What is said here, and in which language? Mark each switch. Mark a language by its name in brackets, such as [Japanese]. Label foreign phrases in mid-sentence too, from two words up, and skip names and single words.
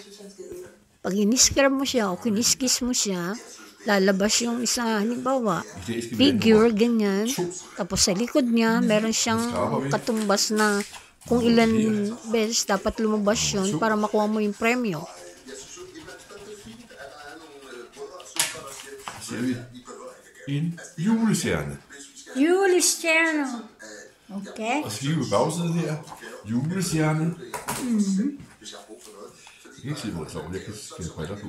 [Filipino] Pag iniskram mo siya o kiniskis mo siya, lalabas yung isa, halimbawa, figure, ganyan. Tapos sa likod niya, meron siyang katumbas na kung ilan beses dapat lumabas yun para makuha mo yung premyo. [Danish] En julestjerne. Julestjerne. Okay. Og skive på bagsiden her. Julestjerne. Jeg kan ikke se, hvor det står. Jeg kan skære briller på.